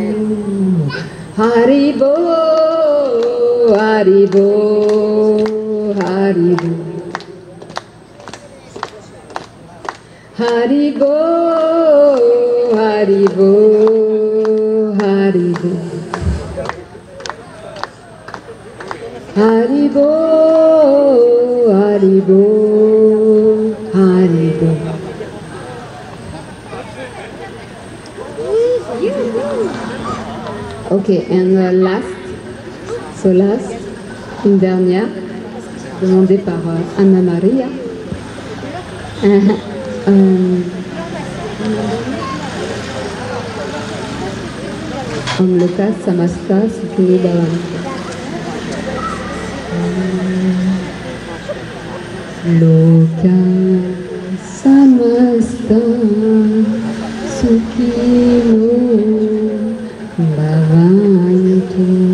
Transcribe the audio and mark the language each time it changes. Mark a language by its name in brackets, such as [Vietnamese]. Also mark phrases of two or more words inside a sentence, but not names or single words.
[Sanskrit] Haribo, Haribo, Haribo, Haribo, Haribo, Haribo, Haribo, Haribo, Haribo. [English] Okay, and last, [French] une dernière, demandée par Anna Maria. [Sanskrit] Om Loka Samasta Sukhino Bhavantu. Loka Samasta Sukhino Bhavantu.